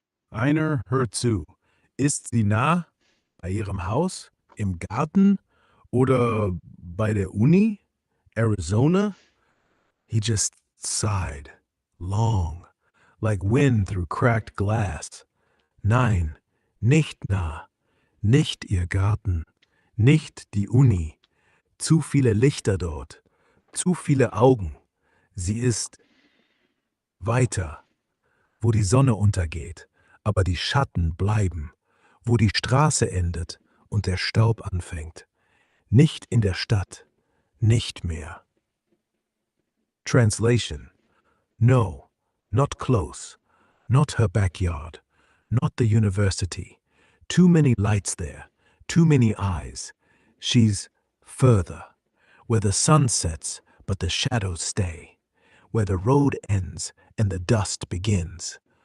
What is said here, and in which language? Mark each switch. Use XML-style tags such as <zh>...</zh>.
<de>Einer hört zu. Ist sie nah? Bei ihrem Haus? Im Garten? Oder bei der Uni? Arizona?</de> <en>He just sighed, long, like wind through cracked glass.</en> <de>Nein, nicht nah, nicht ihr Garten, nicht die Uni. Zu viele Lichter dort, zu viele Augen. Sie ist weiter, wo die Sonne untergeht, aber die Schatten bleiben, wo die Straße endet und der Staub anfängt. Nicht in der Stadt, nicht mehr.</de> <en>Translation: no, not close, not her backyard, not the university. Too many lights there, too many eyes. She's further, where the sun sets but the shadows stay, where the road ends and the dust begins.</en>